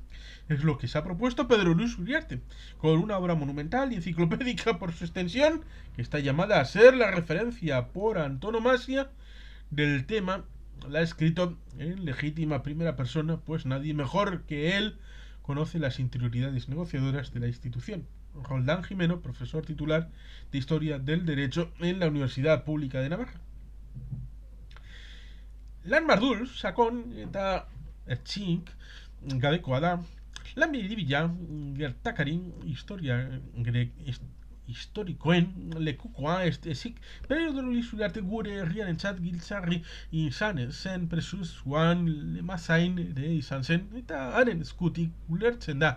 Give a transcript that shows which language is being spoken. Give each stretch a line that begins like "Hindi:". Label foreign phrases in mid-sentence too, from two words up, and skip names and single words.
Spanish: Es lo que se ha propuesto Pedro Luis Uriarte, con una obra monumental y enciclopédica por su extensión, que está llamada a ser la referencia por antonomasia del tema. La ha escrito en legítima primera persona, pues nadie mejor que él conoce las interioridades negociadoras de la institución. Roldán Jimeno, profesor titular de Historia del Derecho en la Universidad Pública de Navarra.
Basque: Lan mardul, sakon eta ertxink gabekoa da, lan biribila gertakari historikoen lekukoa ezik, Pedro Luis Uriarte gure herriarentzat giltzarri izan zen, presuzuan lemazain ere izan zen, eta haren eskutik ulertzen da.